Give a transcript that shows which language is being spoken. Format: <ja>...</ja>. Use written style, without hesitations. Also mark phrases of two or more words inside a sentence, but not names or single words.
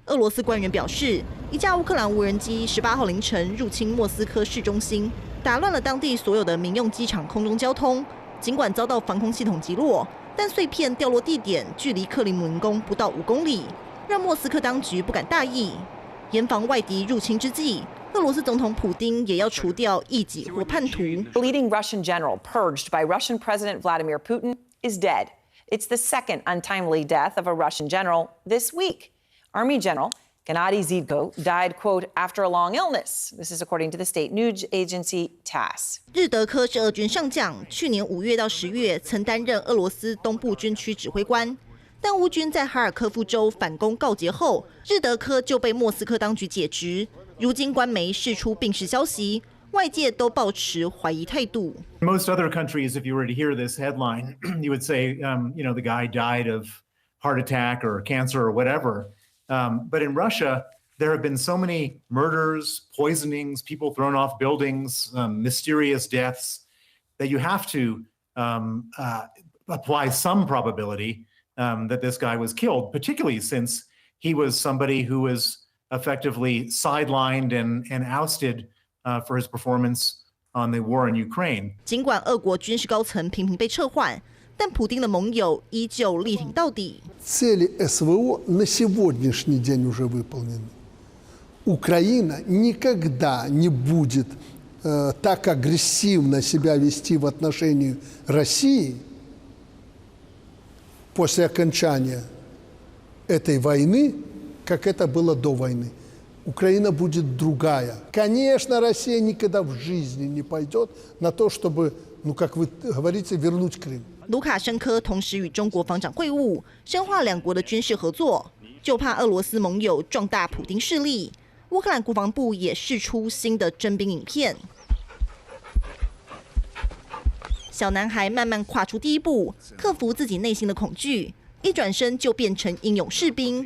<zh>俄罗斯官员表示，一架乌克兰无人机18号凌晨入侵莫斯科市中心，打乱了当地所有的民用机场空中交通。尽管遭到防空系统击落，但碎片掉落地点距离克里姆林宫不到5公里，让莫斯科当局不敢大意。严防外敌入侵之际，俄罗斯总统普丁也要除掉异己或叛徒。</zh> <en>The leading Russian general purged by Russian President Vladimir Putin is dead. It's the second untimely death of a Russian general this week. Army General Gennady Zhidko died, quote, after a long illness. This is according to the state news agency TASS.</en> <zh>日德科是俄军上将，去年5月到10月曾担任俄罗斯东部军区指挥官。但乌军在哈尔科夫州反攻告捷后，日德科就被莫斯科当局解职。如今官媒释出病逝消息，外界都抱持怀疑态度。</zh> <en>Most other countries, if you were to hear this headline, you would say, the guy died of heart attack or cancer or whatever. But in Russia, there have been so many murders, poisonings, people thrown off buildings, mysterious deaths, that you have to apply some probability that this guy was killed, particularly since he was somebody who was effectively sidelined and ousted for his performance on the war in Ukraine.</en> <zh>尽管俄国军事高层频频被撤换，但普丁的盟友依旧力挺到底。</zh> <ru>Цели СВО на сегодняшний день уже выполнены. Украина никогда не будет так агрессивно себя вести в отношении России после окончания этой войны, как это было до войны. Украина будет другая. Конечно, Россия никогда в жизни не пойдет на то, чтобы, как вы говорите, вернуть Крым.</ru> <zh>卢卡申科同时与中国防长会晤，深化两国的军事合作，就怕俄罗斯盟友壮大普丁势力。乌克兰国防部也释出新的征兵影片，小男孩慢慢跨出第一步，克服自己内心的恐惧，一转身就变成英勇士兵。</zh>